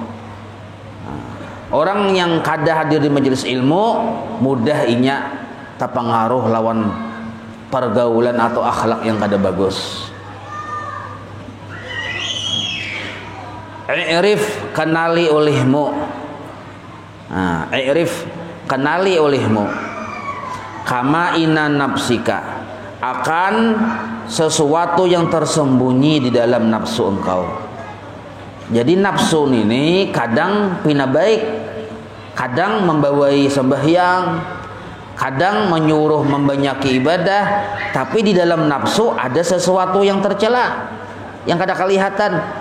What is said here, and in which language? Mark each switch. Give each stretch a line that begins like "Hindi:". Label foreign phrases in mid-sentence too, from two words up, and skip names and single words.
Banjar: Orang yang kada hadir di majelis ilmu mudah inya terpengaruh lawan pergaulan atau akhlak yang kada bagus. I'rif kenali olehmu. Nah, i'rif kenali olehmu.
Arabic: كما إنا نفسك
Banjar: akan sesuatu yang tersembunyi di dalam nafsu engkau. Jadi nafsu ini kadang pina baik, kadang membawai sembahyang, kadang menyuruh membanyaki ibadah, tapi di dalam nafsu ada sesuatu yang tercela, yang kada kelihatan.